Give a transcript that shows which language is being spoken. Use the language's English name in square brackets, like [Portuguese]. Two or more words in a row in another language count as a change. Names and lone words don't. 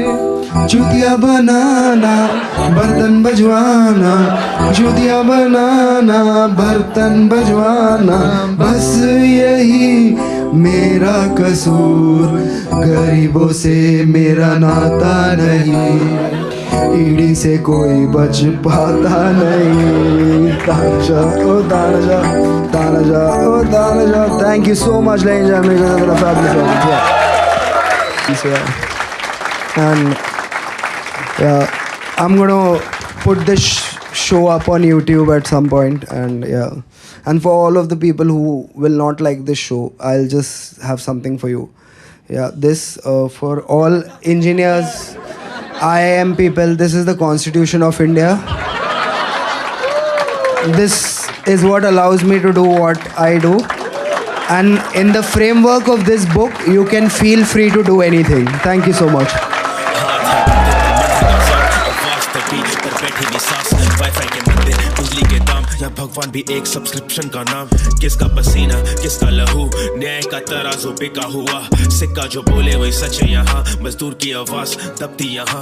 [Hindi] जूतिया बनाना, बर्तन बजवाना, जूतिया बनाना, बर्तन बजवाना, बस यही मेरा कसूर। गरीबों से मेरा नाता नहीं, ईडी से कोई बच पाता नहीं. तानाजा ओ तानाजा, तानाजा ओ तानाजा. [English] Thank you so much, ladies and gentlemen. It's been a fabulous one. Yeah. And yeah, I'm gonna put this show up on YouTube at some point, and yeah. And for all of the people who will not like this show, I'll just have something for you. Yeah, this for all engineers, IIM people, this is the Constitution of India. This is what allows me to do what I do. And in the framework of this book, you can feel free to do anything. Thank you so much. [Hindi] या भगवान भी एक सब्सक्रिप्शन का नाम. किसका पसीना किसका लहू, न्याय का तराजू बिका हुआ. सिक्का जो बोले वही सच है यहाँ, मजदूर की आवाज दबती यहाँ.